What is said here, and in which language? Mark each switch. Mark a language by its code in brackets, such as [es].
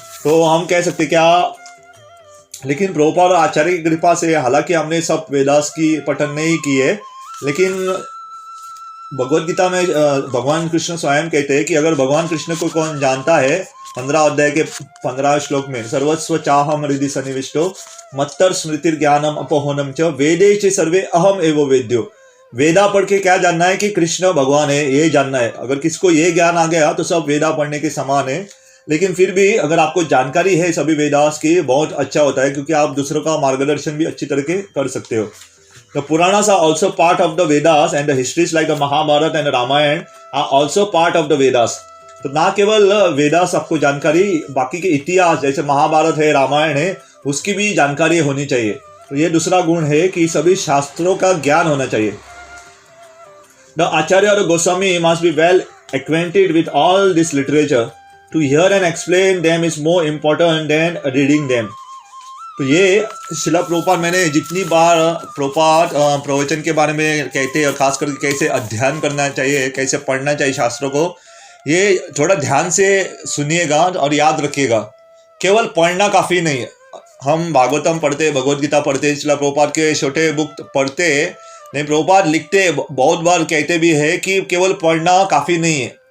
[hi] तो हम कह सकते क्या, लेकिन प्रभुपाद और आचार्य की कृपा से, हालांकि हमने सब वेदास की पठन नहीं की है, लेकिन भगवद गीता में भगवान कृष्ण स्वयं कहते हैं कि अगर भगवान कृष्ण को कौन जानता है, 15 अध्याय के 15 श्लोक में, [sa] सर्वस्व चाहम हृदि सन्निविष्टो मत्तर स्मृतिर ज्ञानम अपोहनम च वेदे च सर्वे अहम एवं वेद्यो। [hi] वेदा पढ़ के क्या जानना है कि कृष्ण भगवान है, ये जानना है। अगर किसको ये ज्ञान आ गया तो सब वेदा पढ़ने के समान है। लेकिन फिर भी अगर आपको जानकारी है सभी वेदास की, बहुत अच्छा होता है, क्योंकि आप दूसरों का मार्गदर्शन भी अच्छी तरह के कर सकते हो। [en] The Puranas are also part of the Vedas and the histories like the Mahabharata and the Ramayana are also part of the Vedas. [hi] तो ना केवल वेदास आपको जानकारी, बाकी के इतिहास जैसे महाभारत है, रामायण है, उसकी भी जानकारी होनी चाहिए। तो ये दूसरा गुण है कि सभी शास्त्रों का ज्ञान होना चाहिए। [en] The Acharya or Goswami must be well acquainted with all this literature. To hear and explain them is more important than reading them. [hi] तो ये शिला प्रभुपाद, मैंने जितनी बार प्रभुपाद प्रवचन के बारे में कहते हैं, खास करके कैसे अध्ययन करना चाहिए, कैसे पढ़ना चाहिए शास्त्रों को, ये थोड़ा ध्यान से सुनिएगा और याद रखिएगा। केवल पढ़ना काफ़ी नहीं है। हम भागवतम पढ़ते, भगवद गीता पढ़ते, शिला प्रभुपाद के छोटे बुक पढ़ते, नहीं प्रभुपाद लिखते, बहुत बार कहते भी है कि केवल पढ़ना काफ़ी नहीं है।